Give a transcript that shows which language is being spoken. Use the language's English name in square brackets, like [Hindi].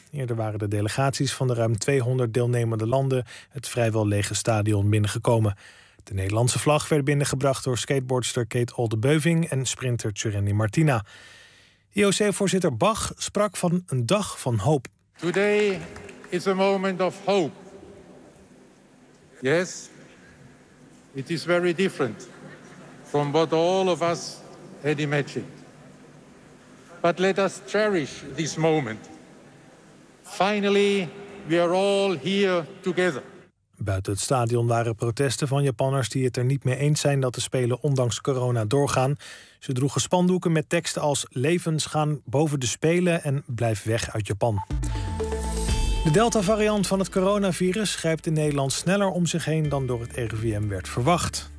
[Dutch] Eerder waren de delegaties van de ruim 200 deelnemende landen het vrijwel lege stadion binnengekomen. De Nederlandse vlag werd binnengebracht door skateboardster Kate Oldebeuving en sprinter Tjurendi Martina. IOC-voorzitter Bach sprak van een dag van hoop. [English] Today is a moment of hope. Yes, it is very different from what all of us had imagined. But let us cherish this moment. Finally, we are all here together. [Dutch] Buiten het stadion waren protesten van Japanners die het er niet mee eens zijn dat de Spelen ondanks corona doorgaan. Ze droegen spandoeken met teksten als levens gaan boven de Spelen en blijf weg uit Japan. De Delta-variant van het coronavirus grijpt in Nederland sneller om zich heen dan door het RIVM werd verwacht.